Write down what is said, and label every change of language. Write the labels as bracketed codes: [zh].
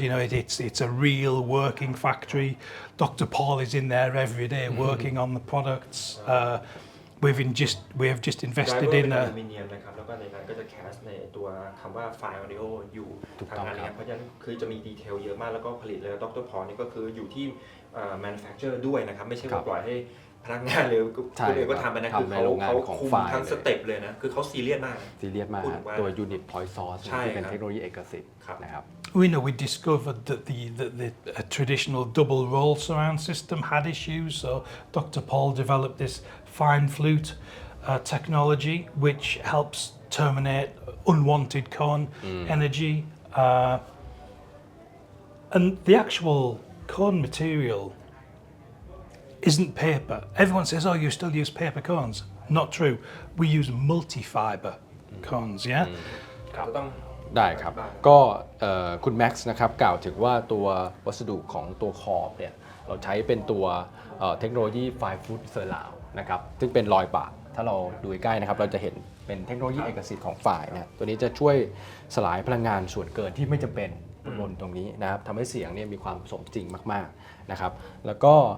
[en] It's a real working factory. Dr. Paul is in there every day working on the products. We have just invested in [th] อลูมิเนียมนะครับแล้วก็ในนั้นก็จะแคสในตัวคำว่า FYNE AUDIO อยู่ทางนั้นนะครับเพราะฉะนั้นคือจะมีดีเทลเยอะมากแล้วก็ผลิตเลยดร. Paul นี่ก็คืออยู่ที่ manufacturer ด้วยนะครับไม่ใช่ว่าปล่อยให้พนักงานหรือคนอื่นก็ทำไปนะคือเขาคุมทั้งสเต็ปเลยนะคือเขาซีเรียสมาก ตัว unit point source ที่เป็นเทคโนโลยีเอกสิทธิ์นะครับ [en] We discovered that the traditional double roll surround system had issues, so Dr. Paul developed this fine flute technology which helps terminate unwanted cone energy. And the actual cone material isn't paper. Everyone says, oh, you still use paper cones. Not true. We use multi-fiber cones, yeah? [th] ได้ครับก็คุณแม็กซ์นะครับกล่าวถึงว่าตัววัสดุของตัวขอบเนี่ยเราใช้เป็นตัวเทคโนโลยี 5 foot surround นะครับซึ่งเป็นรอยบากถ้าเราดูใกล้นะครับเราจะเห็นเป็นเทคโนโลยีเอกสิทธิ์ของฝ่ายเนี่ยตัวนี้จะช่วยสลายพลังงานส่วนเกินที่ไม่จำเป็นบนตรงนี้นะครับทำให้เสียงเนี่ยมีความสมจริงมากๆนะครับแล้วก็